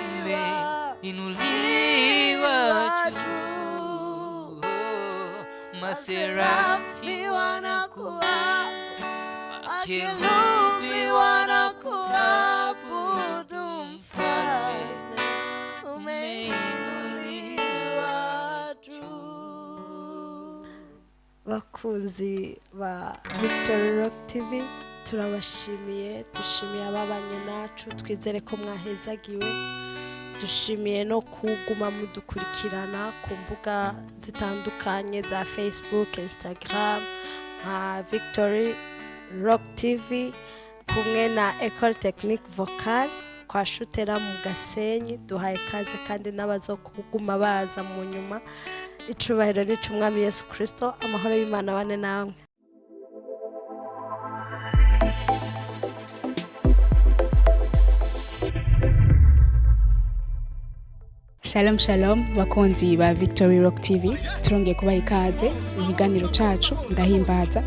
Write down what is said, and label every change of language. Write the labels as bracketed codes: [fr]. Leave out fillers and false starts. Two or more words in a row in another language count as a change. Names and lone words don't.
[sw] umeinuliwa juu, maserafi wanakuabudu, makerubi wanakuabudu, mfalme umeinuliwa juu. [rn] Bakunzi ba Victory Rock TV, turabashimiye, dushimiye ababanye nacu, twizere ko mwahezagiwe, dushimiye no kuguma mudukurikirana ku mbuga zitandukanye za Facebook, Instagram, nka Victory Rock TV, kumwe na École Technique Vocale kwa Shutera mu Gasenyi. Duhaye kaze kandi n'abazokuguma baza mu nyuma. Icubahiro ni c'Umwami Yesu Kristo, amahoro y'Imana bane namwe. Shalom shalom bakunzi ba Victory Rock TV, turongeye kubaha ikaze mu kiganiro cacu ndahimbaza.